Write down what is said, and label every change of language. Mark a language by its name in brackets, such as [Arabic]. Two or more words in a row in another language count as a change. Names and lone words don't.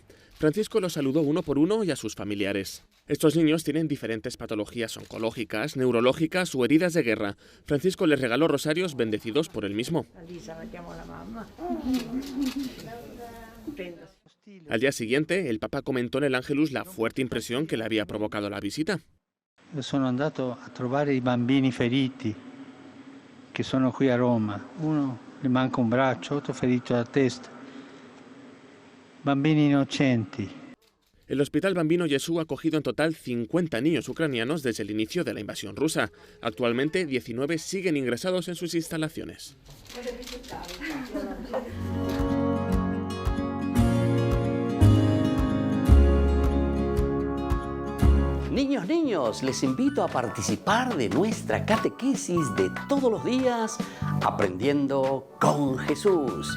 [Spanish] Francisco los saludó uno por uno y a sus familiares. Estos niños tienen diferentes patologías oncológicas, neurológicas o heridas de guerra. Francisco les regaló rosarios bendecidos por él mismo. Al día siguiente, el Papa comentó en el Ángelus la fuerte impresión que le había provocado la visita. [Italian] Sono andato a trovare i bambini feriti che sono qui a Roma. Uno le manca un braccio, otro ferito alla testa. Bambini innocenti. [Spanish] El Hospital Bambino Gesù ha acogido en total 50 niños ucranianos desde el inicio de la invasión rusa. Actualmente, 19 siguen ingresados en sus instalaciones. Niños, les invito a participar de nuestra catequesis de todos los días, Aprendiendo con Jesús.